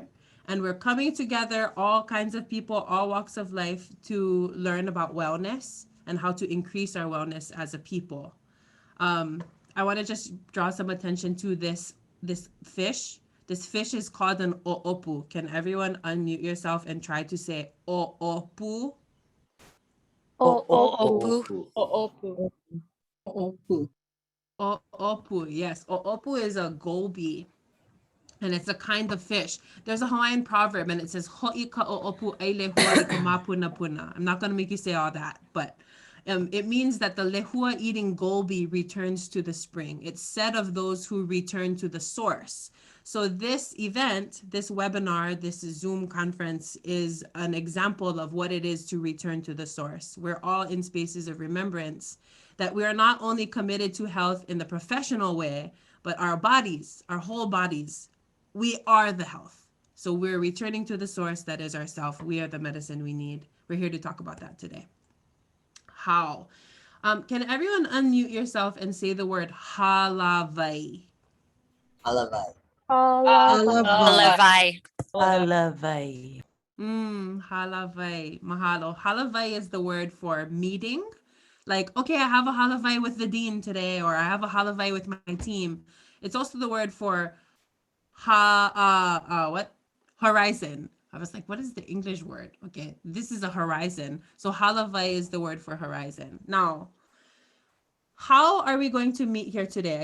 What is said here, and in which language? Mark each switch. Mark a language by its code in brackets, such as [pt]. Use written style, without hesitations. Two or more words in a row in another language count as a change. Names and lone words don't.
[en] And we're coming together, all kinds of people, all walks of life, to learn about wellness and how to increase our wellness as a people. I want to just draw some attention to this fish. This fish is called an o'opu. Can everyone unmute yourself and try to say o'opu? O'opu. O'opu. Opu. O'opu, yes. O'opu is a goby, and it's a kind of fish. There's a Hawaiian proverb, and it says, [haw] Ho'i ka o'opu ai lehua I ka mapuna puna. [en] I'm not going to make you say all that, but it means that the lehua eating goby returns to the spring. It's said of those who return to the source. So this event, this webinar, this Zoom conference is an example of what it is to return to the source. We're all in spaces of remembrance that we are not only committed to health in the professional way, but our bodies, our whole bodies, we are the health. So we're returning to the source that is ourself. We are the medicine we need. We're here to talk about that today. How? Can everyone unmute yourself and say the word halavai? Halavai. Halavai. Halavai. Halavai. Mahalo. Halavai is the word for meeting. Like, okay, I have a halavai with the dean today, or I have a halavai with my team. It's also the word for horizon. I was like, what is the English word? Okay, this is a horizon. So halavai is the word for horizon. Now, how are we going to meet here today?